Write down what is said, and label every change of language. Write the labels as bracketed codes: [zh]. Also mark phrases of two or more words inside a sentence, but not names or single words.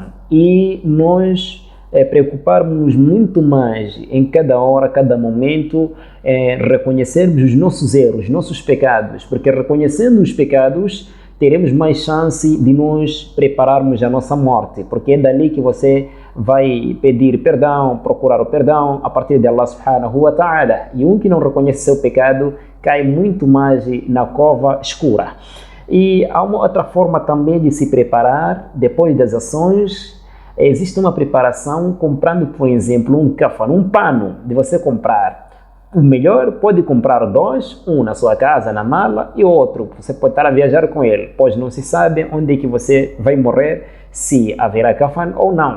[pt] E nós preocuparmos muito mais em cada hora, cada momento, reconhecermos os nossos erros, nossos pecados, porque reconhecendo os pecados, teremos mais chance de nos prepararmos a nossa morte, porque é dali que você vai pedir perdão, procurar o perdão a partir de [ar] الله سبحانه وتعالى. [pt] E um que não reconhece seu pecado cai muito mais na cova escura. E há uma outra forma também de se preparar depois das ações. Existe uma preparação comprando, por exemplo, um kafan, um pano de você comprar. O melhor, pode comprar dois, um na sua casa, na mala, e outro, você pode estar a viajar com ele, pois não se sabe onde é que você vai morrer, se haverá kafan ou não.